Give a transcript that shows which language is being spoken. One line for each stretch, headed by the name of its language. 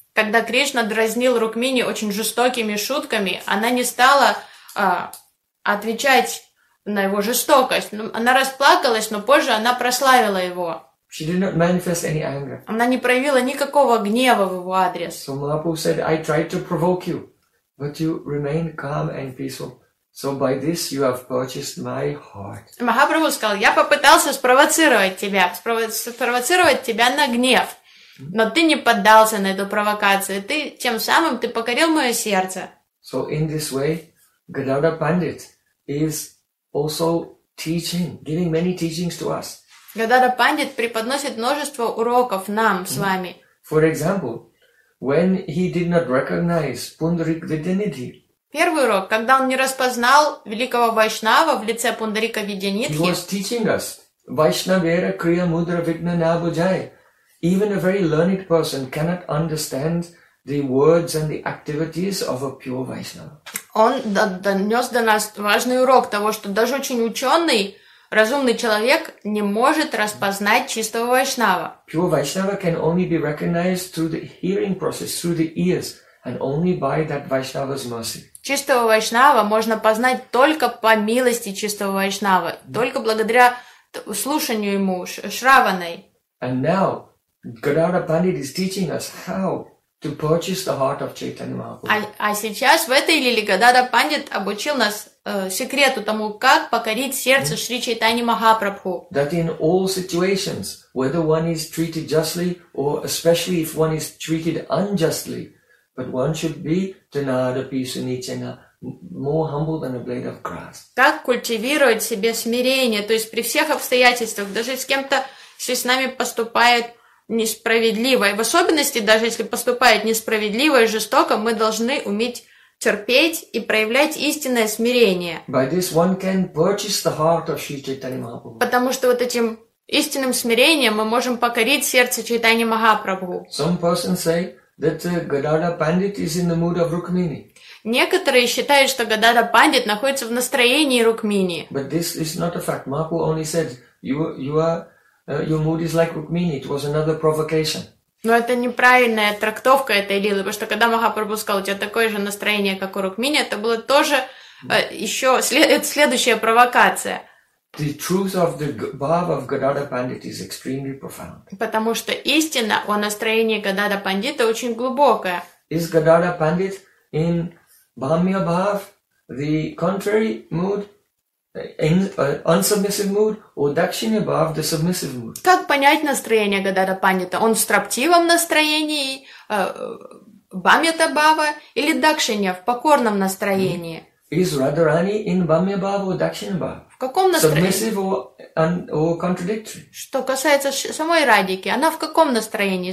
Russian: Когда Кришна дразнил Рукмини очень жестокими шутками, она не стала отвечать на его жестокость. Она расплакалась, но позже она прославила его.
English: She did not manifest any anger.
Russian: Она не проявила никакого гнева в его адрес.
English: So Mahaprabhu said, I tried to provoke you, but you remained calm and peaceful. So by this you have purchased my heart.
Russian: Махапрабху сказал, я попытался спровоцировать тебя на гнев. Но ты не поддался на эту провокацию. Ты тем самым ты покорил мое сердце.
English: So in this way, Gadadhar Pandit is also teaching, giving many teachings to us.
Russian: Gadadhar Pandit преподносит множество уроков нам с вами.
English: For example, when he did not recognize Pundarika Vidyanidhi.
Russian: Первый урок, когда он не распознал великого вайшнава в лице Пундарика Видьянидхи.
English: He was teaching us
Bangla: Vaishnavera Kriya Mudra Vigna Nabujai.
English: Even a very learned person cannot understand the words and the activities of a pure Vaishnava.
Russian: Он донес до нас важный урок того, что даже очень ученый, разумный человек не может распознать чистого Вайшнава.
English: Pure Vaishnava can only be recognized through the hearing process, through the ears, and only by that Vaishnava's mercy.
Russian: Чистого Вайшнава можно познать только по милости чистого Вайшнава, только благодаря слушанию ему, Шраваной.
English: And now, Gadara Pandit is teaching us how to purchase the heart of Chaitanya Mahaprabhu.
Russian: А сейчас в этой лиле Гадара Пандит обучил нас секрету тому, как покорить сердце Шри Чайтаньи Махапрабху.
English: That in all situations, whether one is treated justly or especially if one is treated unjustly, but one should be
Sanskrit: tanada pisunichena,
English: more humble than a blade of grass.
Russian: Как культивировать в себе смирение, то есть при всех обстоятельствах, даже с кем-то, если с нами поступает несправедливо, и в особенности, даже если поступает несправедливо и жестоко, мы должны уметь терпеть и проявлять истинное смирение.
English: By this one can purchase the heart of Sri Chaitanya Mahaprabhu.
Russian: Потому что вот этим Истинным смирением мы можем покорить сердце Чайтани Махапрабху.
English: Some person say that Gadadhara Pandit is in the mood of Rukmini.
Russian: Некоторые считают, что Гадада Пандит находится в настроении Рукмини.
English: But this is not a fact. Mahaprabhu only said your mood is like Rukmini. It was another provocation.
Russian: Но это неправильная трактовка этой лилы, потому что когда Махапрабху сказал, у тебя такое же настроение, как у Рукмини, это было тоже еще следующая провокация.
English: The truth of the bhava of Gadadhara Pandit is extremely profound.
Russian: Потому что истина о настроении Гадада Пандита очень глубокая.
English: Is Gadadhara Pandit in Bhamya Bhav, the contrary mood, in unsubmissive mood, or Dakshinya Bhav, the submissive mood?
Russian: Как понять настроение Гадада Пандита? Он в строптивом настроении, Бхамьята Бхава, или Дакшинья, в покорном настроении? Mm.
English: Is Radharani in Bhamya Bhava or Dakshinya Bhava?
Russian: В каком настроении?
English: Submissive or contradictory?
Russian: Что касается самой Радики, она в каком настроении?